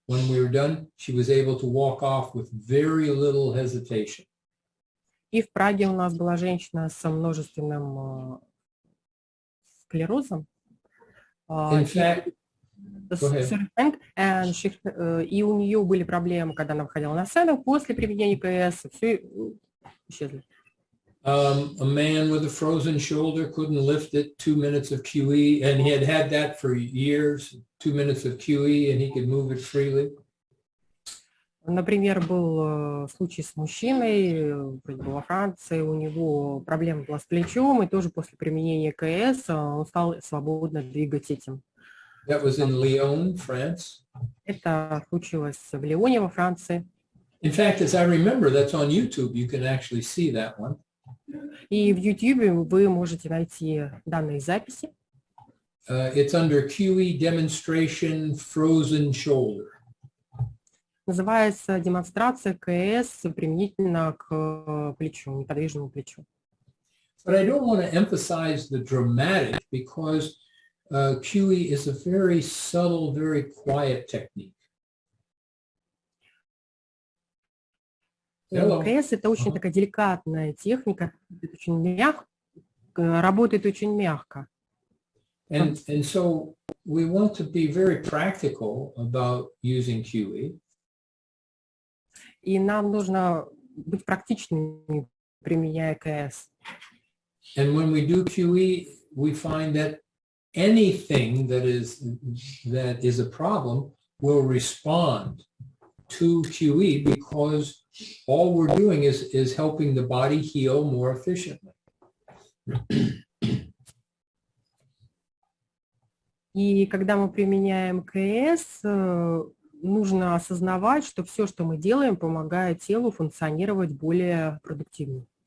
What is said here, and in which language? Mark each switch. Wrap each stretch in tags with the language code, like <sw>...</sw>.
<en>When we were done, she was able to walk off with very little hesitation.</en> <ru>И в Праге у нас была женщина с множественным склерозом.</ru> <en>In fact,</en> <ru>и у нее были проблемы, когда она выходила на сцену, после применения КС, все исчезли.</ru> <en>A man with a frozen shoulder couldn't lift it, 2 minutes of QE, and he had that for years, 2 minutes of QE, and he could move it freely.</en> <ru>Например, был случай с мужчиной во Франции, у него проблема была с плечом, и тоже после применения КС он стал свободно двигать этим.</ru> <en>That was in Lyon, France.</en> <ru>Это случилось в Лионе, во Франции.</ru> <en>In fact, as I remember, that's on YouTube. You can actually see that one.</en> <ru>И в YouTube вы можете найти данные записи.</ru> <en>It's under QE demonstration frozen shoulder.</en> <ru>Называется демонстрация КС применительно к плечу, неподвижному плечу.</ru> <en>But I don't want to emphasize the dramatic because QE is a very subtle, very quiet technique.</en> <ru>КС это очень такая деликатная техника, работает очень мягко.</ru> <en>And so we want to be very practical about using QE.</en> <ru>И нам нужно быть практичными, применяя КС.</ru> <en>And when we do QE, we find that anything that is a problem will respond to QE because all we're doing is helping the body heal more efficiently.</en> <ru>И когда мы применяем КС, нужно осознавать, что все, что мы делаем, помогает телу функционировать более продуктивно.</ru>